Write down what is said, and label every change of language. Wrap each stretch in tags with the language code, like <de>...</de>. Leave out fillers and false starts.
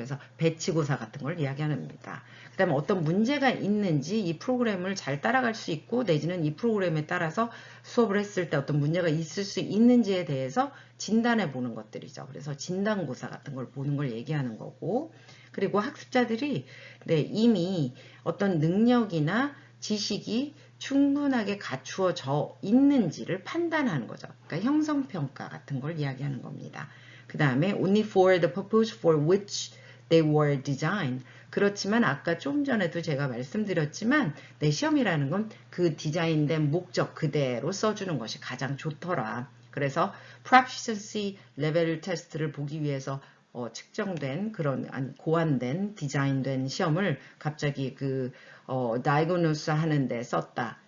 <ko>그래서 배치고사 같은 걸 이야기합니다. 그 다음에 어떤 문제가 있는지 이 프로그램을 잘 따라갈 수 있고 내지는 이 프로그램에 따라서 수업을 했을 때 어떤 문제가 있을 수 있는지에 대해서 진단해 보는 것들이죠. 그래서 진단고사 같은 걸 보는 걸 얘기하는 거고 그리고 학습자들이 이미 어떤 능력이나 지식이 충분하게 갖추어져 있는지를 판단하는 거죠. 그러니까 형성평가 같은 걸 이야기하는 겁니다. 그 다음에</ko> <en>only for the purpose for which they were designed.</en> <ko>그렇지만 아까 좀 전에도 제가 말씀드렸지만 내 시험이라는 건 그 디자인된 목적 그대로 써주는 것이 가장 좋더라. 그래서 proficiency level 테스트를 보기 위해서 측정된 그런 고안된 디자인된 시험을 갑자기 diagnose 하는데 썼다.</ko>